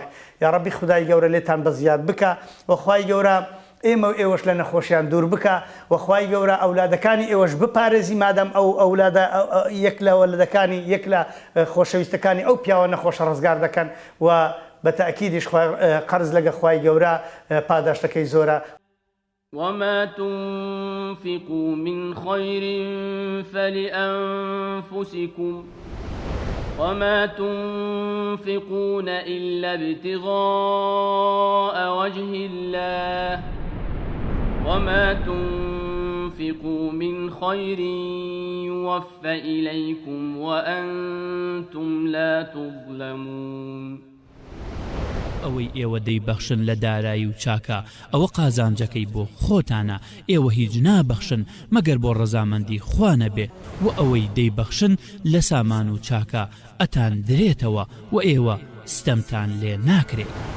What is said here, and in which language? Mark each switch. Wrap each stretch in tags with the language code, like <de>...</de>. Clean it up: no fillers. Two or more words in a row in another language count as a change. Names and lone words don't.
<ckb>یا ڕەبی خدای گەورە لێتان بەزیاد بکە و خوای گەورە ئێمە و ئێوەش لە نەخۆشیان دوور بکە و خوای گەورە ئەولادەکانی ئێوەش بپارێزی مادام ئەو ئەولادە یەک لە وەلەدەکانی یەک لە خۆشەویستەکانی ئەو پیاوە نەخۆشە ڕزگار دەکەن و بە تەئکیدیش قەرز لەگە خوای گەورە پاداشتەکەی زۆرە.</ckb> <ar>وما تنفقوا من خير فلأنفسكم وما تنفقون إلا ابتغاء وجه الله وما تنفقوا من خير يوفى إليكم وأنتم لا تظلمون.</ar> <ckb>ئەوەی ئێوە دەیبەخشن لە دارایی و چاکە ئەوە قازانجەکەی بۆ خۆتانە ئێوە هیچ نابەخشن مەگەر بۆ ڕەزامەندی خوا نەبێ و ئەوەی دەیبەخشن لە سامان و چاکە ئەتان درێتەوە و ئێوە ستەمتان لێ ناکرێت.</ckb>